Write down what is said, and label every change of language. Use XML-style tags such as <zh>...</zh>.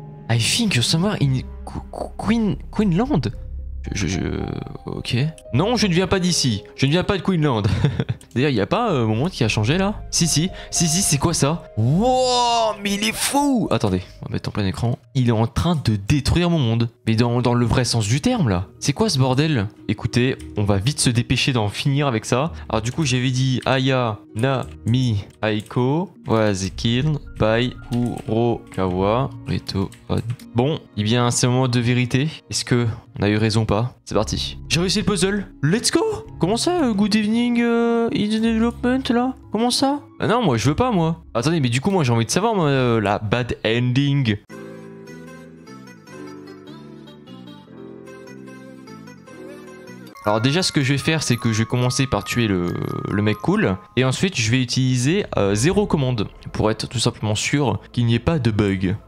<en>I think you're somewhere in Queenland.</en> <fr>Ok. Non, je ne viens pas d'ici. Je ne viens pas de Queenland. D'ailleurs, il n'y a pas mon monde qui a changé là? Si, c'est quoi ça? Wow, mais il est fou! Attendez, on va mettre en plein écran. Il est en train de détruire mon monde. Mais dans le vrai sens du terme là. C'est quoi ce bordel? Écoutez, on va vite se dépêcher d'en finir avec ça. Alors du coup, j'avais dit Aya, Na, Mi, Aiko,</fr> <en>was killed by</en> <fr>Kurokawa Reto On. Bon, eh bien, c'est un moment de vérité. Est-ce que on a eu raison ou pas? C'est parti. J'ai réussi le puzzle.</fr> <en>Let's go!</en> <fr>Comment ça,</fr> <en>good evening in the development</en> <fr>là? Comment ça? Ah non, moi je veux pas moi. Attendez, mais du coup, moi j'ai envie de savoir moi, la bad ending. Alors déjà ce que je vais faire c'est que je vais commencer par tuer le mec cool et ensuite je vais utiliser 0 commande pour être tout simplement sûr qu'il n'y ait pas de bug.</fr>